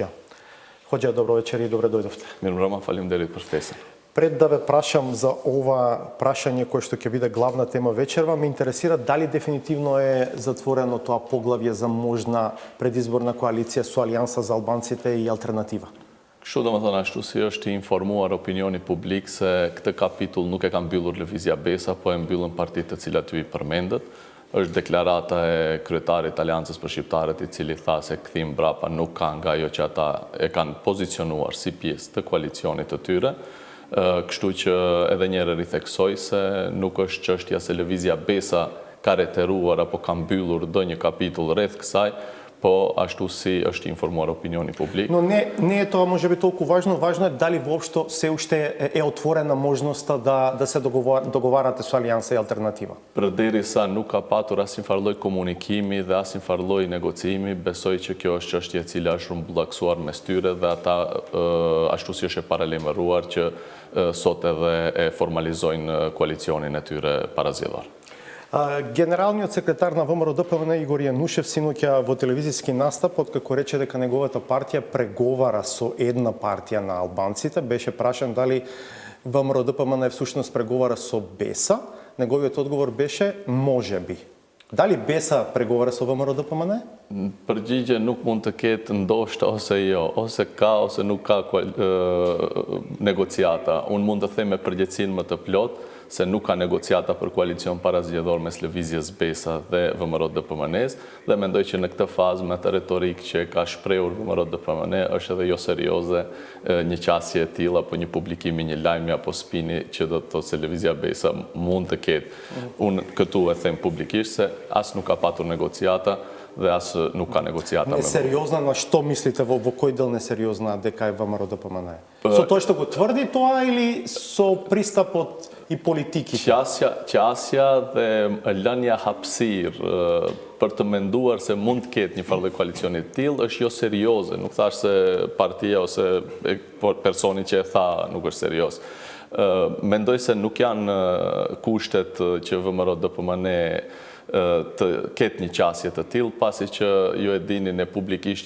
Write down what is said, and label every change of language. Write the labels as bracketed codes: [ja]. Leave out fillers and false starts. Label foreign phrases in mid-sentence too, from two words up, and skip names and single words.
[mk] Хоџа, добро вечер и добре дојдовте. [sq] Mirëmbrëma, faleminderit profesor. [mk] Пред да ве прашам за ова прашање кое што ќе биде главна тема вечерва, ме интересира дали дефинитивно е затворено тоа поглавје за можна предизборна коалиција со Алијанса за албанците и Алтернатива. [sq] Kështu do më thënë ashtu si është i informuar opinioni publik se këtë kapitull nuk e ka mbyllur Lëvizja Besa, po e mbyllën partitë të cilat ju i përmendët. Është deklarata e kryetarit Aleancës për Shqiptarët i cili tha se kthim mbrapa nuk ka nga ajo që ata e kanë pozicionuar si pjesë të koalicionit të tyre. Kështu që edhe një herë ritheksoj se nuk është çështja se Lëvizja Besa ka reteruar apo ka mbyllur ndonjë kapitull rreth kësaj, po ashtu si është informuar opinioni publik. [mk] Но не е тоа можеби толку важно, важно е дали воопшто се уште е отворена можноста да се договарате со Алијанса и Алтернатива. [sq] Përderisa nuk ka patur asnjë farë lloj komunikimi dhe asnjë farë lloj negociimi, besoj që kjo është çështje e cila është rrumbullaksuar mes tyre dhe ata ashtu si është e paralajmëruar që sot edhe e formalizojnë koalicionin e tyre parazgjedhor. [mk] Генералниот секретар на ВМРО ДПМН Игор Јанушев синоќа во телевизиски настап, откако рече дека неговата партија преговара со една партија на албанците, беше прашан дали ВМРО ДПМН всушност преговара со БЕСА, неговиот одговор беше можеби. Дали БЕСА преговара со ВМРО ДПМН? [sq] Përgjigje nuk mund të ketë ndoshta ose jo, ose ka ose nuk ka negociata. Unë mund të them me përgjegjësinë më të plotë se nuk ka negociata për koalicion parazgjedhor mes Lëvizjes Besa dhe ВМРО DPMN-s dhe mendoj që në këtë fazë me atë retorikë që ka shprehur ВМРО DPMN është edhe jo serioze një qasje e tillë apo një publikimi, një lajmi apo spini që do të thotë se Lëvizja Besa mund të ketë. Unë këtu e them publikisht se as nuk ka patur negociata dhe as nuk ka negociata me. [mk] Несериозна, на што мислите во кој дел несериозна дека е ВМРО ДПМН? Со тоа што го тврди тоа или со пристапот и политиките? [sq] Qasja dhe lënia hapësirë për të menduar se mund të ketë një farë koalicioni të tillë është jo serioze. Nuk thash se partia ose personi që e tha nuk është serioz. Mendoj se nuk janë kushtet që ВМРО DPMN të ketë një qasje të tillë, pasi që ju e dini ne publikisht